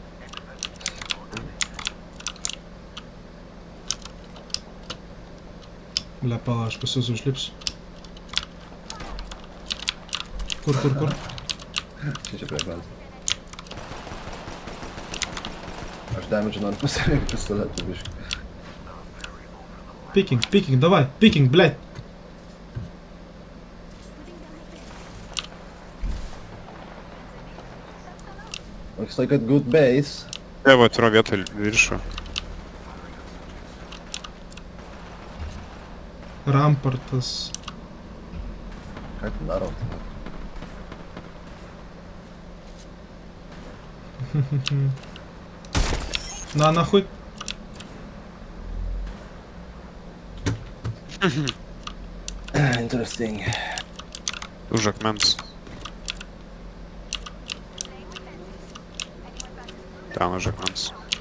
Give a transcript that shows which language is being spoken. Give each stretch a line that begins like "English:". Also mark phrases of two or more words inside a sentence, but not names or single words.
Lithuanian: Ble, pala, aš pas jūs užlipsiu. Kur? Čia prie akmens. Aš damage noriu pasirinkti pistoletą biškį.
Russian: Picking, давай, picking, блядь.
English: Looks like a good base.
Lithuanian: Tai va, turiu vietą viršų. Rampartas. Ką ten daro?
Russian: На, нахуй.
Lithuanian: Interesting. Už akmens. Ten už akmens.